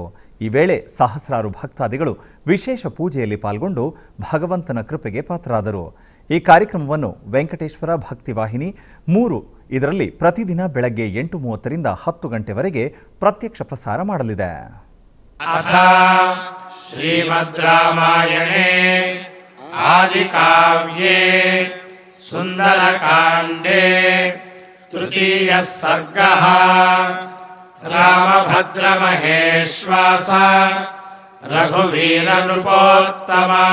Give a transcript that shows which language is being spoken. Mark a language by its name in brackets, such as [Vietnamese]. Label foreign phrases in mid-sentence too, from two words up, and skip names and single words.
[Kannada] ಈ ವೇಳೆ ಸಹಸ್ರಾರು ಭಕ್ತಾದಿಗಳು ವಿಶೇಷ ಪೂಜೆಯಲ್ಲಿ ಪಾಲ್ಗೊಂಡು ಭಗವಂತನ ಕೃಪೆಗೆ ಪಾತ್ರರಾದರು. ಈ ಕಾರ್ಯಕ್ರಮವನ್ನು ವೆಂಕಟೇಶ್ವರ ಭಕ್ತಿವಾಹಿನಿ 3 ಇದರಲ್ಲಿ ಪ್ರತಿದಿನ ಬೆಳಗ್ಗೆ 8:30ರಿಂದ 10 ಗಂಟೆವರೆಗೆ ಪ್ರತ್ಯಕ್ಷ ಪ್ರಸಾರ ಮಾಡಲಿದೆ. [Sanskrit] ಶ್ರೀಮದ್ ರಾಮಾಯಣೇ ಆದಿಕಾವ್ಯೇ ಸುಂದರಕಾಂಡೇ ತೃತೀಯ ಸರ್ಗಃ ರಾಮಭದ್ರ ಮಹೇಶ್ವಾಸ ರಘುವೀರ ನೃಪೋತ್ತಮ